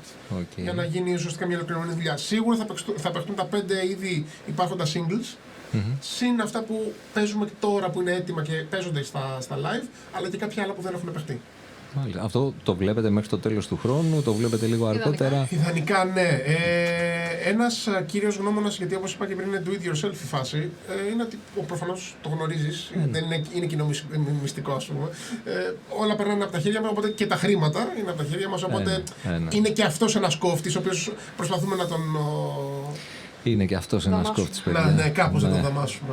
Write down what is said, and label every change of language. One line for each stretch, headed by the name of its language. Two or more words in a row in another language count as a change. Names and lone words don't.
Greek: Για να γίνει ουσιαστικά μια ολοκληρωμένη δουλειά. Σίγουρα θα παιχτούν τα 5 ήδη υπάρχοντα singles, συν αυτά που παίζουμε τώρα που είναι έτοιμα και παίζονται στα live, αλλά και κάποια άλλα που δεν έχουν παιχτεί. Μάλιστα. Αυτό το βλέπετε μέχρι το τέλος του χρόνου, το βλέπετε λίγο αργότερα? Ιδανικά, ναι. Ένας κύριος γνώμονας, γιατί όπως είπα και πριν είναι
English: do it yourself
Greek: η φάση, είναι ότι προφανώς το γνωρίζεις, δεν είναι κοινό μυστικό, ας πούμε. Όλα περνάνε από τα χέρια μας, οπότε και τα χρήματα είναι από τα χέρια μας, οπότε είναι και αυτός ένας κόφτης, ο οποίος προσπαθούμε να τον. Είναι και αυτός ένας κόφτης, παιδιά. Ναι, κάπως να τον δαμάσουμε.